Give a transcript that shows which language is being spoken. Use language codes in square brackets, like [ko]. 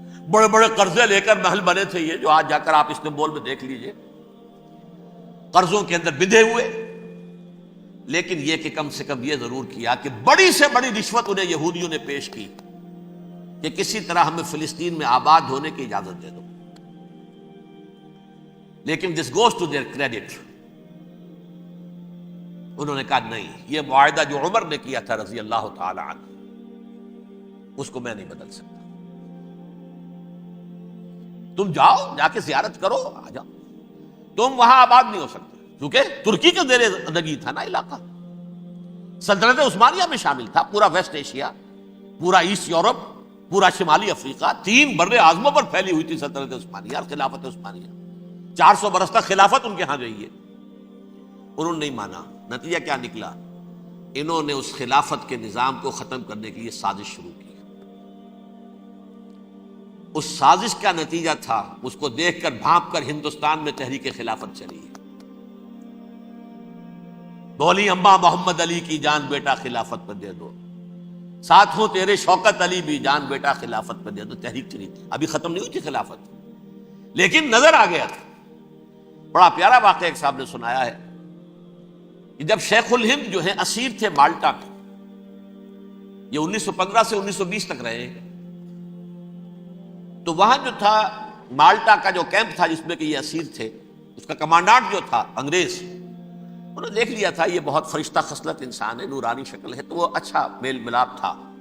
[ur] بڑے بڑے قرضے لے کر محل بنے تھے یہ, جو آج جا کر آپ استنبول میں دیکھ لیجئے, قرضوں کے اندر بندھے ہوئے. لیکن یہ کہ کم سے کم یہ ضرور کیا کہ بڑی سے بڑی رشوت انہیں یہودیوں نے پیش کی کہ کسی طرح ہمیں فلسطین میں آباد ہونے کی اجازت دے دو. لیکن [en] This goes to their credit. [ur] انہوں نے کہا نہیں، یہ معاہدہ جو عمر نے کیا تھا رضی اللہ تعالی عنہ، اس کو میں نہیں بدل سکتا. تم جاؤ، جا کے زیارت کرو، آ جاؤ. تم وہاں آباد نہیں ہو سکتے کیونکہ ترکی کے زیر نگی تھا نا علاقہ. سلطنت عثمانیہ میں شامل تھا پورا ویسٹ ایشیا، پورا ایسٹ یورپ، پورا شمالی افریقہ. 3 بر اعظموں پر پھیلی ہوئی تھی سلطنت عثمانیہ اور خلافت عثمانیہ. 400 برس تک خلافت ان کے ہاں رہی ہے. انہوں نے نہیں مانا. نتیجہ کیا نکلا؟ انہوں نے اس خلافت کے نظام کو ختم کرنے کے لیے سازش شروع کی. اس سازش کا نتیجہ تھا، اس کو دیکھ کر بھانپ کر ہندوستان میں تحریک خلافت چلی ہے. بولی اماں محمد علی کی جان بیٹا خلافت پر دے دو، ساتھ ہوں تیرے شوکت علی بھی جان بیٹا خلافت پر دے دو. تحریک چلی تھی، ابھی ختم نہیں ہوئی تھی خلافت، لیکن نظر آ گیا تھا. بڑا پیارا واقعہ ایک صاحب نے سنایا ہے کہ جب شیخ الہند جو ہیں اسیر تھے مالٹا میں، یہ 1915 سے 1920 تک رہے ہیں، تو وہاں جو تھا مالٹا کا جو کیمپ تھا جس میں کہ یہ اسیر تھے، اس کا کمانڈانٹ جو تھا انگریز، انہوں نے دیکھ لیا تھا یہ بہت فرشتہ خصلت انسان ہے، نورانی شکل ہے، تو وہ اچھا میل ملاپ تھا.